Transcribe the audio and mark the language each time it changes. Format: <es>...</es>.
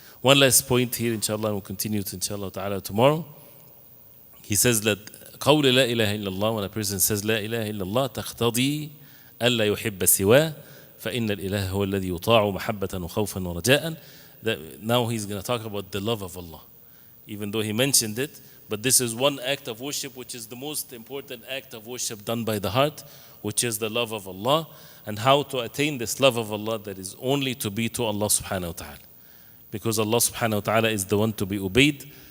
<en>One last point here, inshallah, and we'll continue to inshallah ta'ala tomorrow. He says that</en> <ar>قول لا إله إلا الله,</ar> <en>when a person says</en> <ar>لا إله إلا الله تقتضي ألا يحب سواه فإن الإله هو الذي يطاع محبة وخوفا ورجاء.</ar> <en>That now he's going to talk about the love of Allah, even though he mentioned it, but this is one act of worship which is the most important act of worship done by the heart, which is the love of Allah, and how to attain this love of Allah that is only to be to Allah subhanahu wa ta'ala, because Allah subhanahu wa ta'ala is the one to be obeyed.</en>